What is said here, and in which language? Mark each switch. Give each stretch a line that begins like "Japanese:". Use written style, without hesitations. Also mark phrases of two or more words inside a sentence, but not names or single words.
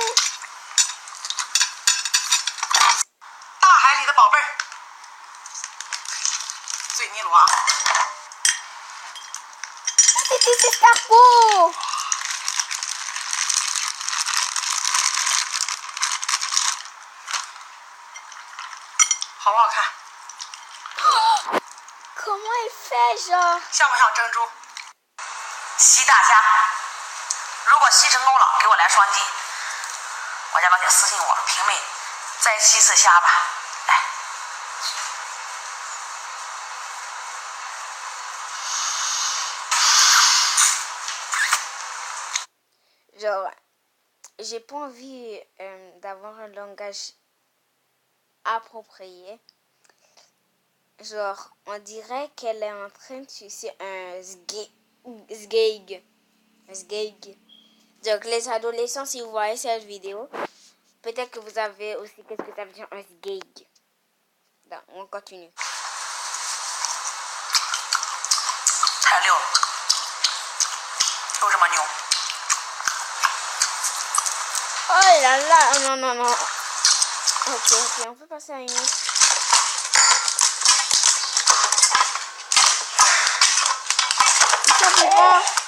Chinese: 大海里的宝贝儿，嘴尼罗啊！
French: C'est des escargots!
Chinese: 好不好看？
French: Comment elle fait, genre?
Chinese: 像不像珍珠？吸大虾，如果吸成功了，给我来双击。我家老铁私信我，平妹，再吸次虾吧。来，
French: Genre, j'ai pas envie d'avoir un langage approprié. Genre, on dirait qu'elle est en train de sucer un sgeg. Sgeg. Donc, les adolescents, si vous voyez cette vidéo, peut-être que vous avez aussi qu'est-ce que ça veut dire un sgeg. Donc, on continue.
Chinese: 太溜了，有这么牛？
French: Oh là là, non, non, non. Ok, ok, on peut passer à une autre. Ça fait pas.